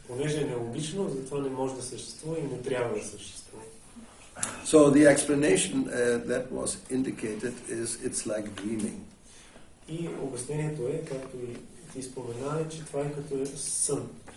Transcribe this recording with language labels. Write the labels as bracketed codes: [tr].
[bg] Понеже е нелогично, затова не може да съществува и не трябва да съществува. [en] So the explanation that was indicated is it's like dreaming. [bg] И обяснението е, както и ти спомена, че това е като сън.